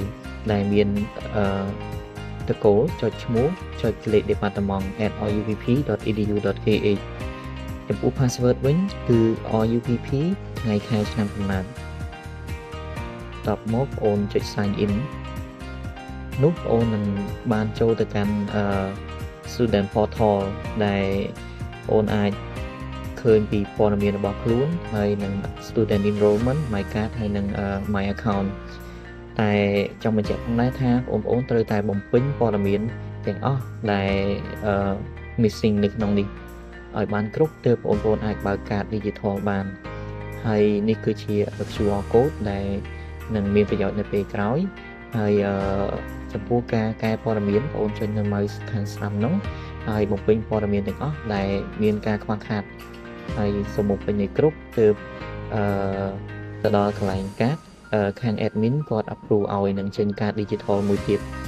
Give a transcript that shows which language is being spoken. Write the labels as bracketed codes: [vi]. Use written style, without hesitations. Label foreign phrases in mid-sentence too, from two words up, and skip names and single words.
[km] ដែលមានតកូលចុចឈ្មោះចុចលេខ department@rupp.edu.kh ចំពោះ password វិញគឺ RUPP ថ្ងៃខែឆ្នាំកំណើតតបមកអូនចុច [en] sign in [km] នោះអូននឹងបានចូលទៅកាន់ [en] student portal [km] ដែល អូនអាចឃើញពីព័ត៌មានរបស់ខ្លួនហើយនឹង [en] student enrollment my card [km] ហើយនឹង [en] my account [km] តែចង់បញ្ជាក់ផងដែរថាបងប្អូន ត្រូវតែបំពេញព័ត៌មានទាំងអស់ដែល missing នៅក្នុងនេះឲ្យបានគ្រប់ទើបបងប្អូនអាច បើកកាត digital បានហើយនេះគឺជា [en] QR code [km] ដែលនឹងមានប្រយោជន៍នៅពេលក្រោយហើយចំពោះការកែព័ត៌មានបងប្អូនចុចនៅ mouse ខាងស្ដាំនោះហើយបំពេញព័ត៌មានទាំងអស់ដែលមានការខ្វះខាតហើយសូមបំពេញឲ្យគ្រប់ទើបទៅដល់កន្លែងកាតខាង admin គាត់ approve ឲ្យនឹងចេញកាត digital មួយទៀត